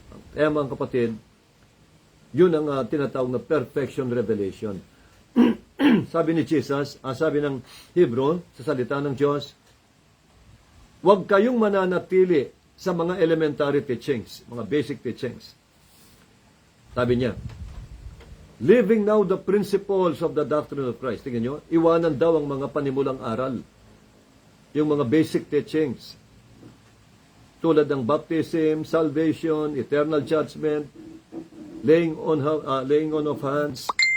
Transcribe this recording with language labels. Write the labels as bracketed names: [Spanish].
[Filipino] Kaya mga kapatid, yun ang tinatawag na perfection revelation. Sabi ni Jesus, sabi ng Hebrew, sa salita ng Diyos, huwag kayong mananatili sa mga elementary teachings, mga basic teachings. Sabi niya, [English] living now the principles of the doctrine of Christ. [Filipino] Tingnan nyo, iwanan daw ang mga panimulang aral. Yung mga basic teachings. Tulad ng [English] baptism, salvation, eternal judgment, laying on of hands.